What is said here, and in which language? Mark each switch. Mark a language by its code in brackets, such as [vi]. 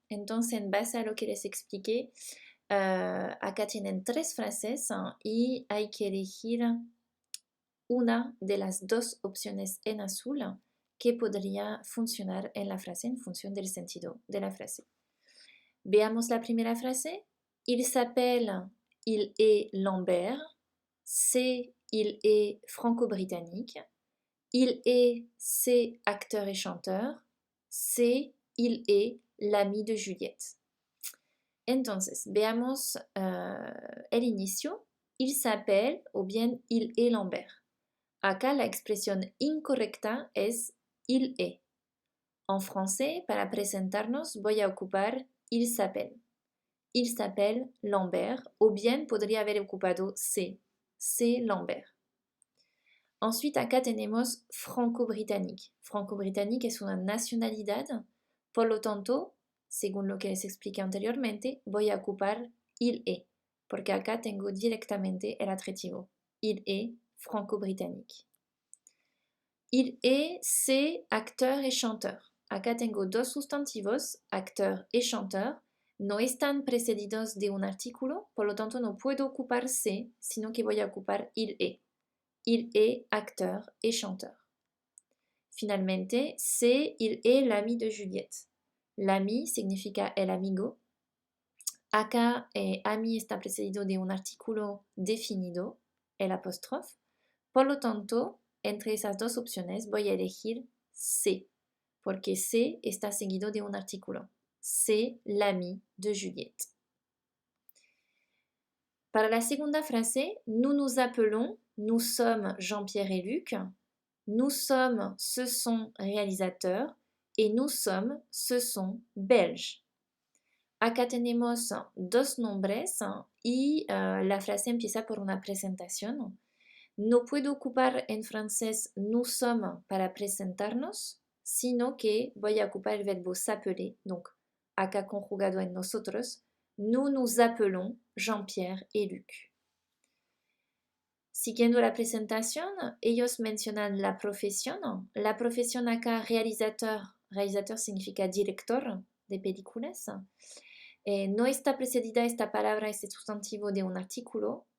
[es] Entonces, en base a lo que les expliqué, acá tienen 3 frases y hay que elegir una de las 2 opciones en azul que podría funcionar en la frase en función del sentido de la frase. Veamos la primera frase. [fr] Il s'appelle, il est Lambert. C'est, il est franco-britannique. Il est, c'est acteur et chanteur. C'est, il est l'ami de Juliette. [es] Entonces, veamos el inicio. [fr] Il s'appelle [es] o bien [fr] il est Lambert. [es] Acá la expresión incorrecta es il est. [fr] En français, [es] para presentarnos, voy a ocupar [fr] il s'appelle. Il s'appelle Lambert, [es] o bien podría haber ocupado [fr] c'est Lambert. [es] Ensuite, acá tenemos franco-británique. Franco-británique es una nacionalidad, por lo tanto, según lo que les expliqué anteriormente, voy a ocupar il est, porque acá tengo directamente el adjetivo. [fr] Il est franco-britannique. Il est, c'est acteur et chanteur. [es] Acá tengo 2 sustantivos, acteur et chanteur. No están precedidos de un artículo, por lo tanto no puedo ocupar c'est, sino que voy a ocupar il est. [fr] Il est acteur et chanteur. [es] Finalmente, sé, [fr] il est l'ami de Juliette. [es] L'ami significa el amigo. Acá ami está precedido de un artículo definido, el apóstrofe. Por lo tanto, entre esas dos opciones voy a elegir sé, porque sé está seguido de un artículo. [fr] C'est l'ami de Juliette. [es] Para la segunda frase, [fr] nous nous appelons, nous sommes Jean-Pierre et Luc. Nous sommes, ce sont réalisateurs. Et nous sommes, ce sont belges. [es] Acá tenemos dos nombres y la frase empieza por una presentación. No puedo ocupar en francés [fr] nous sommes [es] para presentarnos, sino que voy a ocupar el verbo s'appeler, donc acá conjugado en nosotros. [fr] Nous nous appelons Jean-Pierre et Luc. [es] Siguiendo la presentación, ellos mencionan la profesión. La profesión acá realizateur. Realizateur significa director de películas. No está precedida esta palabra, este sustantivo de un artículo.